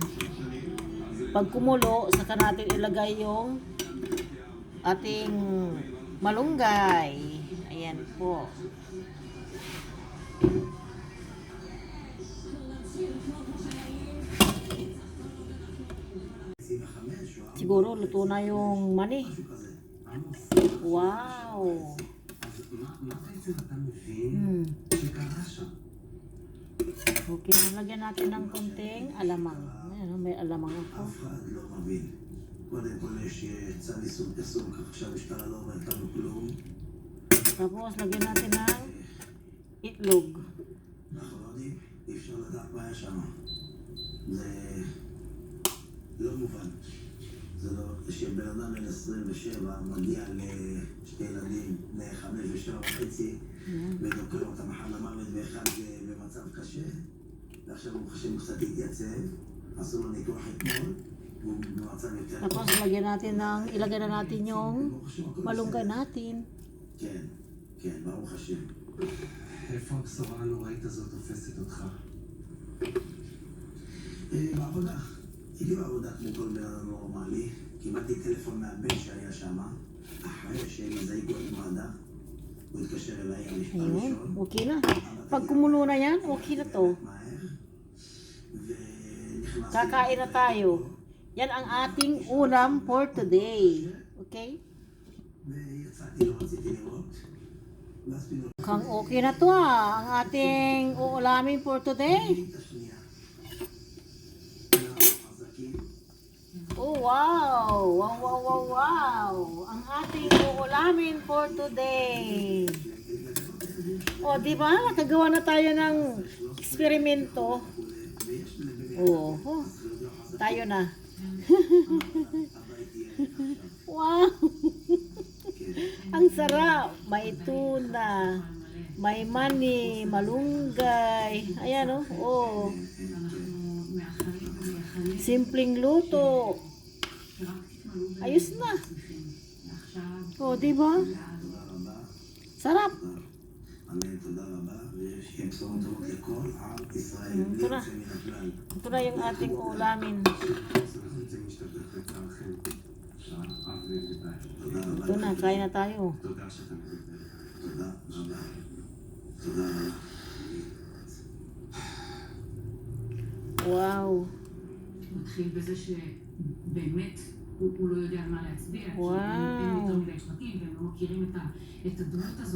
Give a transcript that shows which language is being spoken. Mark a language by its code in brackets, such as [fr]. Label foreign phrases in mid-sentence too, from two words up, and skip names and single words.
[tl] Pag kumulo, saka natin ilagay yung ating malunggay. Ayan po. Siguro luto na yung mani. Wow. [he] מה בעצם אתה מבין שקרה שם? [tl] Okay, nalagyan natin ng konting alamang. Ayan, may alamang ako. [he] אף אחד לא מבין. קודם כל יש צו איסור פרסום, כך שהמשטרה לא אומרת לנו כלום. [tl] Tapos, lagyan natin ng itlog. [he] אנחנו לא יודעים, אי אפשר לדעת מה היה שם. זה לא מובן. זה לא, שבן אדם בן 27 מגיע לשתי ילדים בני 5 ו7.5 ודוקר אותם אחת למוות ואחד במצב קשה, ועכשיו הוא חושב קצת להתייצב, עשו לו ניתוח אתמול והוא במצב יותר [tl] Tapos, ilagyan na natin yung malunggay natin. [he] כן, כן, ברוך השם. איפה הבשורה הנוראית הזאת תופסת אותך? בעבודה. הייתי בעבודה כמו כל בן אדם נורמלי, קיבלתי טלפון מהבן שהיה שם, אחרי שהם הזעיקו את מד"א, הוא התקשר אליי המשפט [tl] Ayun, [he] הראשון. [tl] okay na. Pag kumulo na yan, okay na to. Kakain na tayo. Yan ang ating ulam [en] for today. [tl] Okay? [he] ויצאתי, לא רציתי לראות, ואז פתאום [tl] Kang okay na to ang ating uulamin [en] for today. [he] את השנייה. חזקים. Oh, wow! Wow, wow, wow, wow! [tl] Ang ating uulamin [en] for today. [tl] O, di ba? Nakagawa na tayo ng eksperimento. Oh, tayo na. Wow! Ang sarap! May tuna, may mani, malunggay. Ayan, oh. Oh. Simpleng luto. Ayos na. Oh, di ba? Sarap. [he] אמן, תודה רבה, ושיהיה בשורות טובות לכל עם ישראל, בלי תודה. יוצא מן הכלל. [tl] Ito na yung ating ulamin. [he] זה משתתף בצערכם. האב וילדיי. תודה רבה. [tl] Ito na, kain na tayo. [he] תודה שאתה מדבר. תודה רבה. תודה רבה. Wow. מתחיל בזה שבאמת הוא לא יודע על מה להצביע. וואו. אין יותר מדי שבטים והם לא מכירים את הדמות הזו.